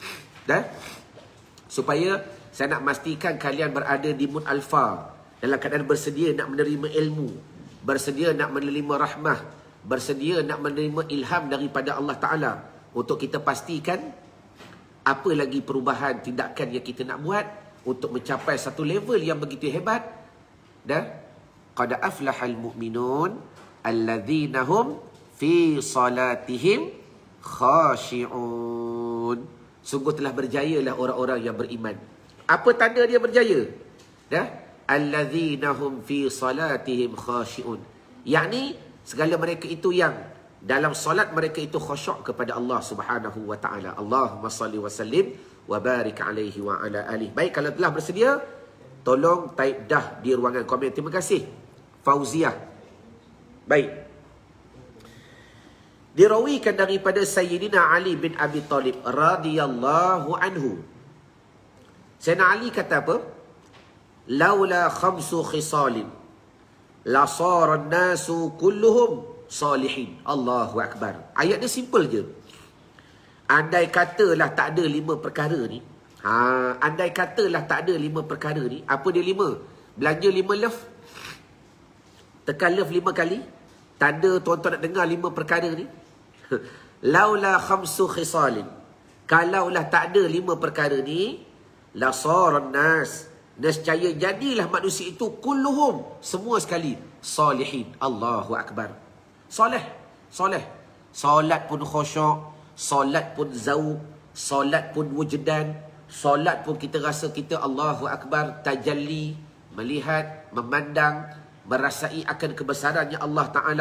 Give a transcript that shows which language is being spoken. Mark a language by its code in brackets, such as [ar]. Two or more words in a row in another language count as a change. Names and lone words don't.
[ms] Supaya saya nak pastikan kalian berada di mood alfa, dalam keadaan bersedia nak menerima ilmu, bersedia nak menerima rahmah, bersedia nak menerima ilham daripada [ar] الله تعالى, [ms] untuk kita pastikan apa lagi perubahan tindakan yang kita nak buat untuk mencapai satu level yang begitu hebat. [ar] قد أفلح المؤمنون الذين هم في صلاتهم خاشعون. [ms] Sungguh telah berjayalah orang-orang yang beriman. Apa tanda dia berjaya? Dah? [ar] الذين هم في صلاتهم خاشعون. [ms] Yakni segala mereka itu yang dalam solat mereka itu khusyuk kepada Allah [ar] سبحانه وتعالى. اللهم صل وسلم وبارك عليه وعلى آله. [ms] Baik, kalau telah bersedia, tolong type dah di ruangan komen. Terima kasih Fauziah. Baik. Dirawikan daripada Sayyidina Ali bin Abi Talib [ar] رضي الله عنه. [ms] Sayyidina Ali kata apa? [ar] لولا خمس خصال لصار الناس كلهم صالحين. الله أكبر. [ms] Ayat dia simple je. Andai katalah tak ada 5 perkara ni. Andai katalah tak ada 5 perkara ni. Apa dia 5? Belanja 5 love. Tekan love 5 kali. Tanda tuan-tuan nak dengar 5 perkara ni. [ar] لولا خمس خصال. [ms] Kalaulah tak ada 5 perkara ni, [ar] لصار الناس. [ms] Nescaya jadilah manusia itu kulluhum, semua sekali, salihin. [ar] الله أكبر. Soleh. [ms] Solat pun khusyuk, solat pun zauq, solat pun wujdan, solat pun kita rasa kita [ar] الله أكبر, [ms] tajalli, melihat, memandang, merasai akan kebesarannya [ar] الله تعالى.